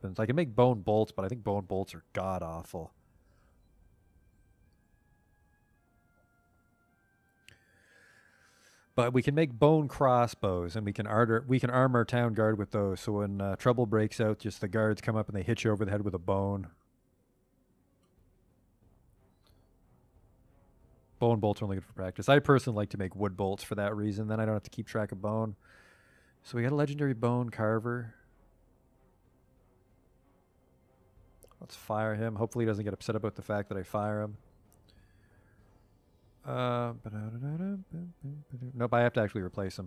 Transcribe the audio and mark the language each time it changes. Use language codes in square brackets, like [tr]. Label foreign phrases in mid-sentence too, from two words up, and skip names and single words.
[en] I can make bone bolts, but I think bone bolts are god-awful. But we can make bone crossbows, and we can arm our town guard with those. So when trouble breaks out, just the guards come up and they hit you over the head with a bone. Bone bolts are only good for practice. I personally like to make wood bolts for that reason. Then I don't have to keep track of bone. So we got a legendary bone carver. Let's fire him. Hopefully he doesn't get upset about the fact that I fire him. Nope, I have to actually replace him.